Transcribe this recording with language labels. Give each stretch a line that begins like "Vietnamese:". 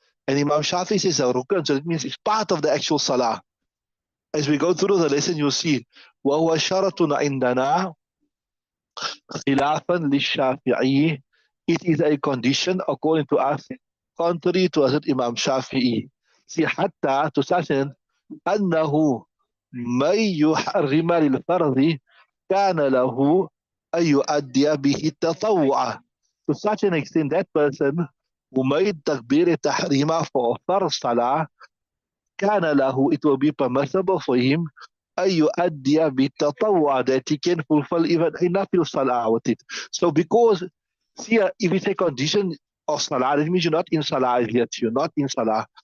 English: And Imam Shafi says a rukn, so it means it's part of the actual salah. As we go through the lesson, you'll see
Arabic: وهو شرط عندنا خلافا للشافعي.
English: It is a condition according to us, contrary to Hazrat Imam Shafi'i.
Arabic: See, حتى
English: to such an
Arabic: أنه من يحرم للفرض كان له أن يؤدي به التطوع.
English: To such an extent, that person who made takbir tahrima for first salah,
Arabic: كان له,
English: it will be permissible for him
Arabic: أن يؤدي بالتطوع,
English: that he can fulfill even a nafil salah with it. So because, see, if it's a condition of salah, it means you're not in salah yet, you're not in salah.